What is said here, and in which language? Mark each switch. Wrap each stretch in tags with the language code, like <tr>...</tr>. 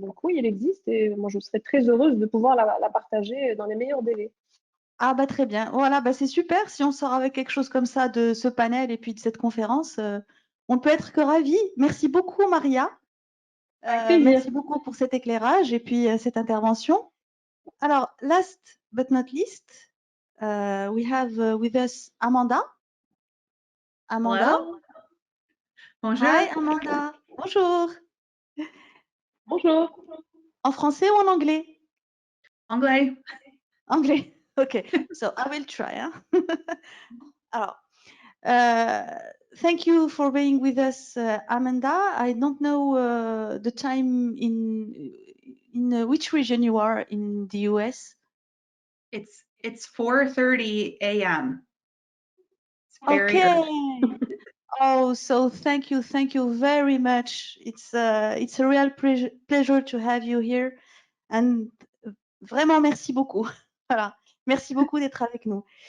<fr>Donc oui, elle existe et moi je serais très heureuse de pouvoir la partager dans les meilleurs délais. Ah bah très bien. Voilà, bah c'est super. Si on sort avec quelque chose comme ça de ce panel et puis de cette conférence, on ne peut être que ravis. Merci beaucoup, Maria. Avec plaisir. Merci beaucoup pour cet éclairage et puis cette intervention.</fr> <en>Alors, last but not least, we have with us Amanda. Amanda. Hello.</en> <fr>Bonjour.</fr> <en>Hi, Amanda.</en> <fr>Bonjour. Bonjour. En français ou en anglais? Anglais.</fr> <en>Anglais. Okay. So I will try. Hein? Alors, thank you for being with us, Amanda. I don't know the time in which region you are in the US. It's 4:30 a.m. Okay. Oh, so thank you very much. It's a real pleasure to have you here.</en> <fr>And vraiment, merci beaucoup. Voilà. Merci beaucoup d'être avec nous.</fr>